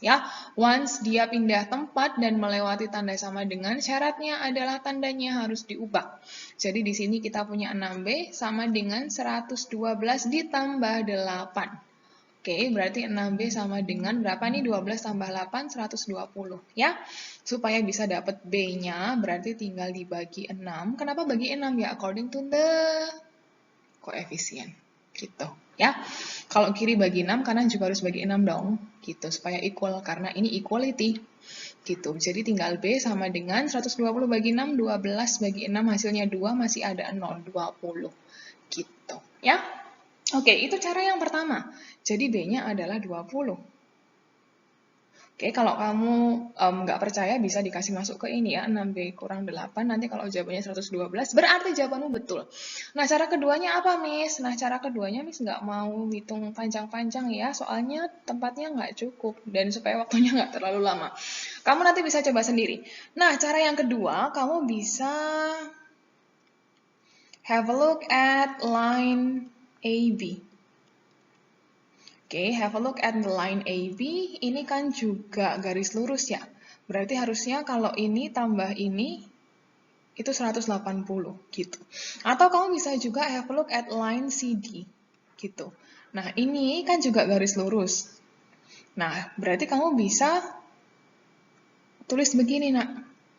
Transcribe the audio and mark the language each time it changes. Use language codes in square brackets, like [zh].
[id] Ya, once dia pindah tempat dan melewati tanda sama dengan, syaratnya adalah tandanya harus diubah. Jadi di sini kita punya 6B sama dengan 112 ditambah 8. Oke, berarti 6B sama dengan berapa nih? 12 tambah 8, 120. Ya, supaya bisa dapat B-nya, berarti tinggal dibagi 6. Kenapa bagi 6? [en] Ya, according to the coefficient. [id] Gitu, ya. Kalau kiri bagi 6, kanan juga harus bagi 6 dong. Gitu, supaya equal, karena ini equality. Gitu, jadi tinggal B sama dengan 120 bagi 6, 12 bagi 6, hasilnya 2, masih ada 0, 20. Gitu, ya. Oke, itu cara yang pertama. Jadi B-nya adalah 20. Oke, kalau kamu nggak percaya bisa dikasih masuk ke ini ya, 6B kurang 8. Nanti kalau jawabannya 112, berarti jawabanmu betul. Nah, cara keduanya apa, Miss? Nah, cara keduanya Miss nggak mau hitung panjang-panjang ya, soalnya tempatnya nggak cukup. Dan supaya waktunya nggak terlalu lama. Kamu nanti bisa coba sendiri. Nah, cara yang kedua, kamu bisa [en] have a look at line AB. Oke, have a look at the line AB. [id] Ini kan juga garis lurus ya. Berarti harusnya kalau ini tambah ini, itu 180 gitu. Atau kamu bisa juga [en] have a look at line CD [id] gitu. Nah, ini kan juga garis lurus. Nah, berarti kamu bisa tulis begini, nak.